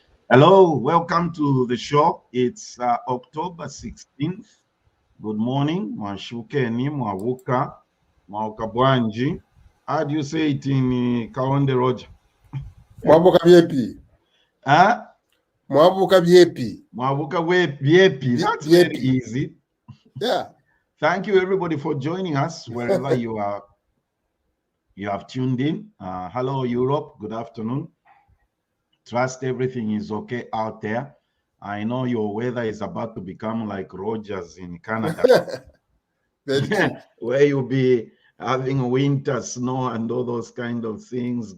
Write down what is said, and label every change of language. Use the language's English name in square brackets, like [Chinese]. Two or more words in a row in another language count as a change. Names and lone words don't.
[English] Hello, welcome to the show. It's October 16th. Good morning. [Bemba] Mwashukeni, mwavuka, mwakabwanji. [English] How do you say it in Kaonde Roger? [Kaonde] Mwavuka vyepi. [English] Huh? [Kaonde] Mwavuka vyepi. Mwavuka vyepi. [English] That's very easy. Yeah. Thank you everybody for joining us wherever you are. You have tuned in. Hello Europe. Good afternoon. Trust everything is okay out there. I know your weather is about to become like Rogers in Canada, where you'll be having winter snow and all those kind of things.